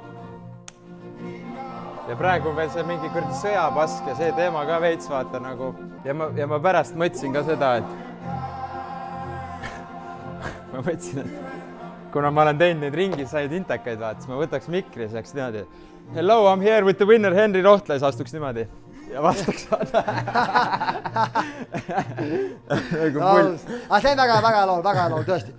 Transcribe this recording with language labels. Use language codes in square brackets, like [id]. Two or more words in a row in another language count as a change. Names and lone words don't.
[et] Ja praegu veel see mingi kurdi sõjapask ja see teema ka veits, vaata nagu. Ja ma pärast mõtlesin ka seda, et ma mõtlesin, et kuna ma olen teinud neid ringi, said intekaid, vaata, siis ma võtaks mikri ja saaks niimoodi. [en] Hello, I'm here with the winner Henri Rohtla [et] ja astuks niimoodi. Ja vastaks vaata. Aga see on väga laul, tõesti.